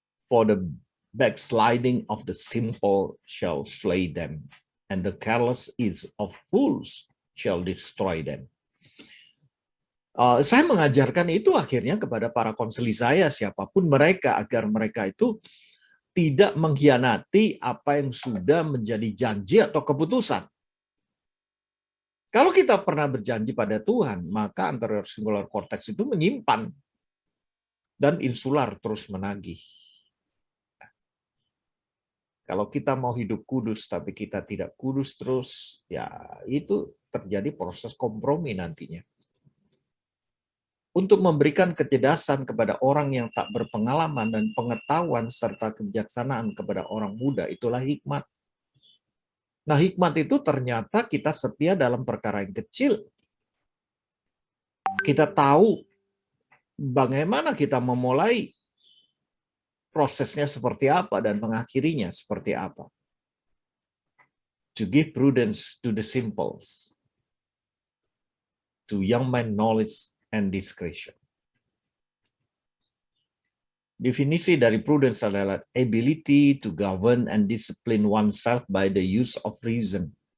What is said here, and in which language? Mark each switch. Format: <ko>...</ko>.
<en>For the backsliding of the simple shall slay them, and the careless is of fools shall destroy them.</en> <id>Saya mengajarkan itu akhirnya kepada para konseli saya, siapapun mereka, agar mereka itu tidak mengkhianati apa yang sudah menjadi janji atau keputusan. Kalau kita pernah berjanji pada Tuhan, maka</id> <en>anterior singular cortex</en> <id>itu menyimpan dan insular terus menagih. Kalau kita mau hidup kudus tapi kita tidak kudus terus, ya itu terjadi proses kompromi nantinya. Untuk memberikan kecerdasan kepada orang yang tak berpengalaman dan pengetahuan serta kebijaksanaan kepada orang muda, itulah hikmat. Nah, hikmat itu ternyata kita setia dalam perkara yang kecil. Kita tahu bagaimana kita memulai prosesnya seperti apa dan mengakhirinya seperti apa.</id> <en>To give prudence to the simples, to young men knowledge and discretion.</en> <id>Definisi dari</id> <en>prudence adalah ability to govern and discipline oneself by the use of reason.</en>